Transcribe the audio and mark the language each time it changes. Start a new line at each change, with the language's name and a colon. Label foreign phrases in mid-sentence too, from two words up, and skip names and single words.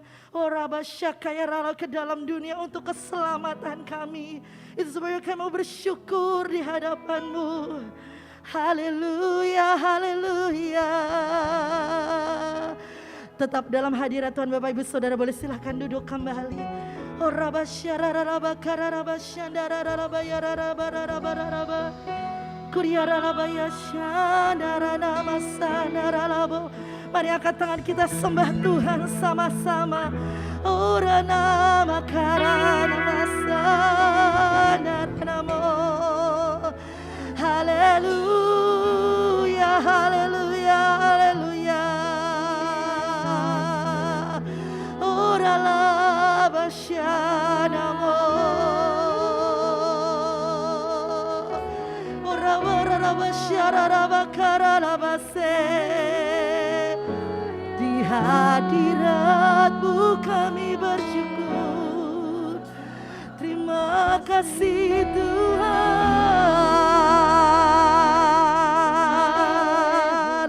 Indonesian: Oh Rabba Syakaya Rala ke dalam dunia untuk keselamatan kami. Itu sebabnya kami mau bersyukur di hadapan-Mu. Haleluya, haleluya. Tetap dalam hadirat Tuhan Bapak Ibu Saudara boleh silahkan duduk kembali. Oh Rabba Syarara Rabba Kararaba Syandara Rabba Yararaba Rabba Rabba. Kuriara Rabba Yasyandara Nama Sanara Labo. Mari angkat tangan kita sembah Tuhan sama-sama. Ora nama karana masana namo. Haleluya, haleluya, haleluya. Ora la basyanamo. Ora ora la basyara la bakara la base. Di hadirat-Mu kami bersyukur. Terima kasih Tuhan.